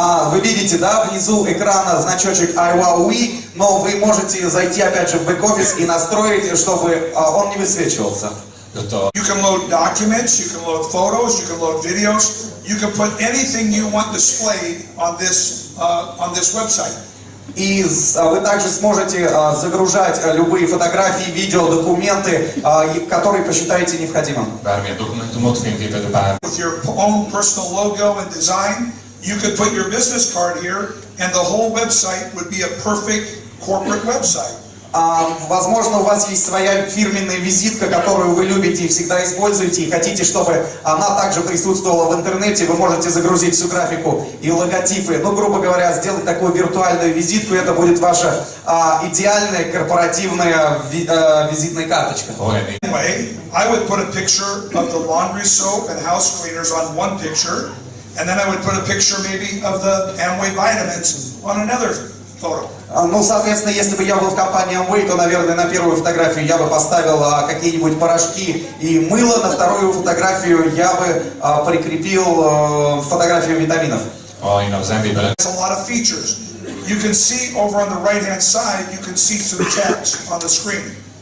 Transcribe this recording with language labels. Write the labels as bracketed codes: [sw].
[ru] Вы видите, внизу экрана значочек iWowWe, но вы можете зайти опять же в бэк-офис и настроить, чтобы он не высвечивался. [en] You can load documents, you can load photos, you can load videos. You can put anything you want displayed on this website. [ru] И вы также сможете загружать любые фотографии, видео, документы, которые посчитаете необходимым. [en] With your own personal logo and design, you could put your business card here, and the whole website would be a perfect corporate website. [ru] Возможно, у вас есть своя фирменная визитка, которую вы любите и всегда используете, и хотите, чтобы она также присутствовала в интернете. Вы можете загрузить всю графику и логотипы. Ну, грубо говоря, сделать такую виртуальную визитку, это будет ваша идеальная корпоративная визитная карточка. [en] Anyway, I would put a picture of the laundry soap and house cleaners on one picture, and then I would put a picture maybe of the Amway vitamins on another photo. [ru] Ну, соответственно, если бы я был в компании Amway, то, наверное, на первую фотографию я бы поставил какие-нибудь порошки и мыло, на вторую фотографию я бы прикрепил фотографию витаминов. [en] There's a lot of features. You can see over on the right-hand side, you can see some text on the screen.